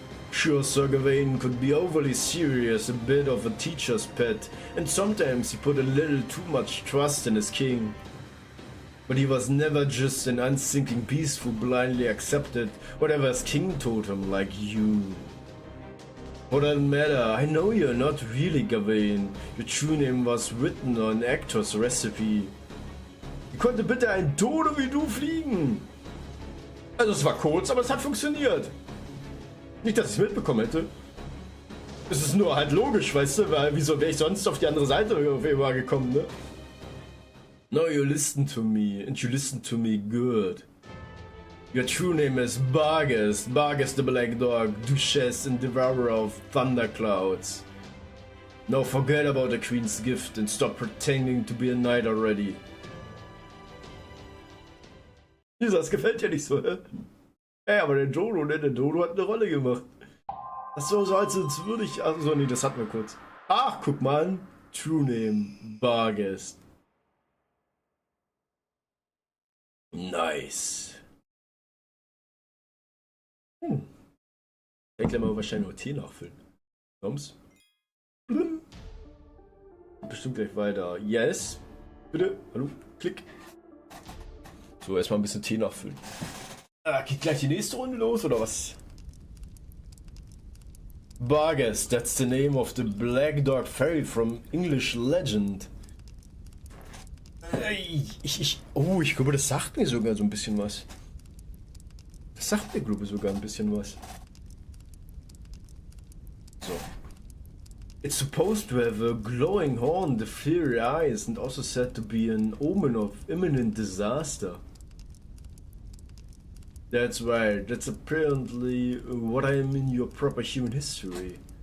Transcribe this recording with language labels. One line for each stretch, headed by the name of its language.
English: Sure, Sir Gawain could be overly serious, a bit of a teacher's pet, and sometimes he put a little too much trust in his king. But he was never just an unthinking beast who blindly accepted whatever his king told him, like you. For that matter, I know you're not really Gawain. Your true name was written on actor's recipe.
German: Wie konnte bitte ein Dodo wie du fliegen? Also es war kurz, aber es hat funktioniert. Nicht, dass ich es mitbekommen hätte. Es ist nur halt logisch, weißt du, weil wieso wäre ich sonst auf die andere Seite auf einmal gekommen, ne?
English: Now you listen to me, and you listen to me good. Your true name is Bargus, Bargus the Black Dog, Duchess and Devourer of Thunderclouds. Now forget about the Queen's gift and stop pretending to be a knight already.
German: Das gefällt ja nicht so, hä? Ey, aber der Dodo, ne? Der Dodo hat eine Rolle gemacht. Das ist so, als würde ich... Also, nee, das hatten wir kurz. Ach, guck mal. True Name, Bargus.
English: Nice.
German: Ich denke mal wahrscheinlich nur Tee nachfüllen. Komm's? Bestimmt gleich weiter.
English: Yes.
German: Bitte. Hallo. Klick. So, erstmal ein bisschen Tee nachfüllen. Geht gleich die nächste Runde los, oder was?
English: Bargus, that's the name of the black dog fairy from English legend.
German: Ich glaube, das sagt mir sogar so ein bisschen was. Das sagt mir, glaube ich, sogar ein bisschen was. So.
English: It's supposed to have a glowing horn, the fiery eyes, and also said to be an omen of imminent disaster. That's right, that's apparently what I am in your proper human history.